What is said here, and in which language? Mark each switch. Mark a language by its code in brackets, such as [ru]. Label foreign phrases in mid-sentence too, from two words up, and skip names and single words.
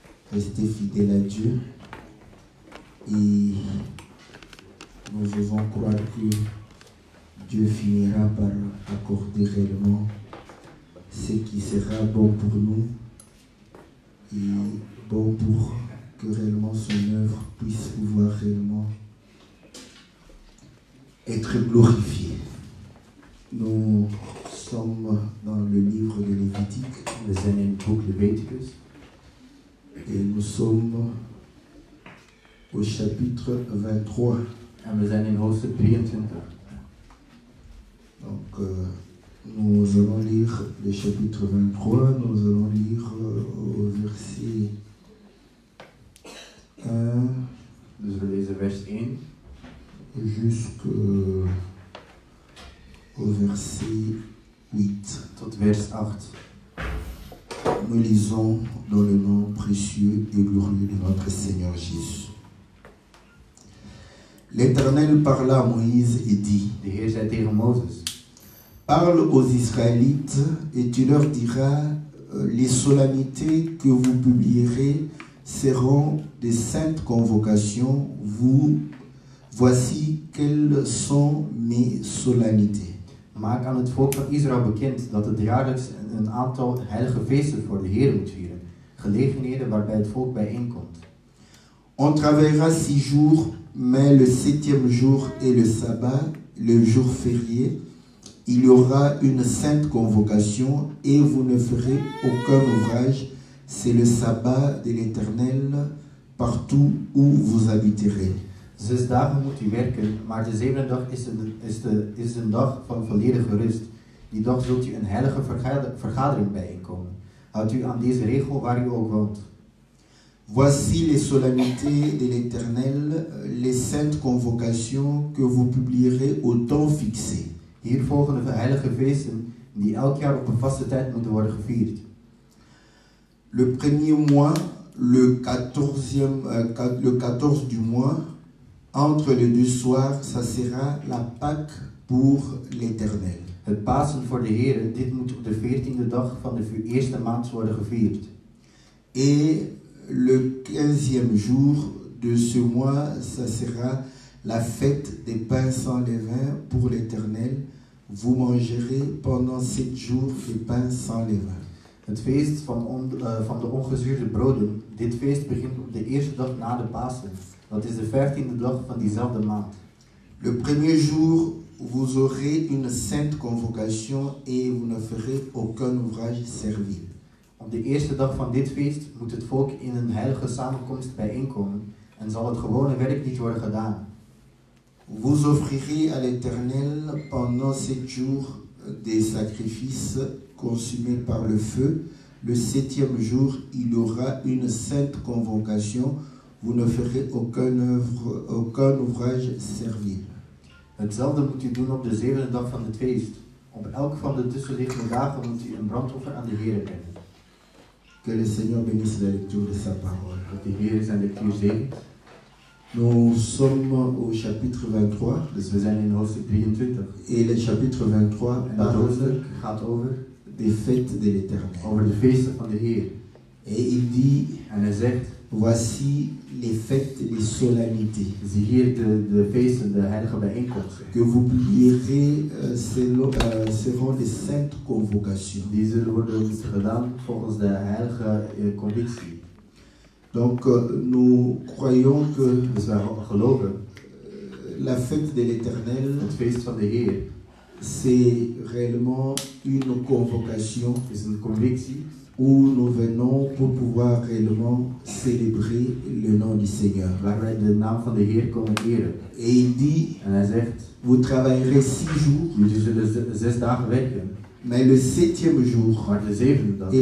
[fr] rester fidèles à Dieu et nous devons croire que Dieu finira par accorder réellement ce qui sera bon pour nous et bon pour que réellement son œuvre puisse pouvoir réellement être glorifiée. Nous sommes dans le livre de Lévitique. [nl] We zijn in het boek Leviticus. [fr] Et nous sommes au chapitre 23. [nl] En we zijn in hoofdstuk 23. [fr] Donc, nous allons lire le chapitre 23. Nous allons lire au verset 1 [nl] Dus we lezen vers 1 [fr] jusqu'au verset 8. [nl] tot vers 8. [fr] Nous lisons dans le nom précieux et glorieux de notre Seigneur Jésus. L'Éternel parla à Moïse et dit: [nl] De Heer zei tegen Mozes: [fr] Parle aux Israélites et tu leur diras, les solennités que vous publierez seront des saintes convocations. Voici quelles sont mes solennités. [nl] Maak aan het volk van Israël bekend dat het jaarlijks een aantal heilige feesten voor de Heer moet vieren. Gelegenheden waarbij het volk bijeenkomt. [fr] On travaillera 6 jours, mais le 7e jour est le sabbat, le jour férié. Il y aura une sainte convocation et vous ne ferez aucun ouvrage. C'est le sabbat de l'Éternel partout où vous habiterez. [nl] 6 dagen moet u werken, maar de 7e dag is een dag van volledige rust. Die dag zult u een heilige vergadering bijeenkomen. Houdt u aan deze regel waar u ook woont. [fr] Voici les solennités de l'Éternel, les saintes convocations que vous publierez au temps fixé. [nl] Hier volgen de heilige feesten die elk jaar op een vaste tijd moeten worden gevierd. [fr] Le premier mois, le 14 du mois, entre les 2 soirs, ça sera la Pâque pour l'Éternel. [nl] Het Pasen voor de Heer, dit moet op de 14e dag van de eerste maand worden gevierd. [fr] Et le 15e jour de ce mois, ça sera la fête des pains sans levain pour l'Éternel. Vous mangerez pendant 7 jours des pains sans levain. [nl] Het feest van de ongezuurde broden. Dit feest begint op de eerste dag na de Pasen. Dat is de 15e dag van diezelfde maand. [fr] Le premier jour, vous aurez une sainte convocation et vous ne ferez aucun ouvrage servile. [nl] Op de eerste dag van dit feest moet het volk in een heilige samenkomst bijeenkomen en zal het gewone werk niet worden gedaan. [fr] Vous offrirez à l'Éternel pendant 7 jours des sacrifices consumés par le feu. Le 7e jour, il y aura une sainte convocation. Vous ne ferez aucun ouvrage servile. [nl] Hetzelfde moet u doen op de 7e dag van het feest. Op elk van de tussenliggende dagen moet u een brandoffer aan de Heer brengen. [fr] Que le Seigneur bénisse la lecture de sa parole. [nl] Dat de Heer zijn lectuur zegent. [fr] Nous sommes au chapitre 23. [nl] Dus we zijn in hoofdstuk 23. [fr] Et le chapitre 23 [nl] En dat [fr] parle [nl] hoofdstuk gaat over [fr] des fêtes de l'Éternel. [nl] de feesten van de Heer. [fr] Et il dit: [nl] En hij zegt: [fr] voici les fêtes, les solennités [nl] zie hier de feesten, de heilige bijeenkomsten. [fr] que vous publierez seront des saintes convocations. [nl] Die zullen worden gedaan volgens de heilige conditie. [fr] Donc nous croyons que [nl] Dus wij geloven, [fr] la fête de l'Éternel, [nl] het feest van de Heer [fr] c'est réellement une convocation [nl] is een convictie [fr] où nous venons pour pouvoir réellement célébrer le nom du Seigneur. [nl] waar wij de naam van de Heer komen eren. [fr] Et il dit: [nl] En hij zegt: [fr] vous travaillerez 6 jours, [nl] jullie zullen 6 dagen werken, [fr] mais le 7e jour [nl] maar de 7e dag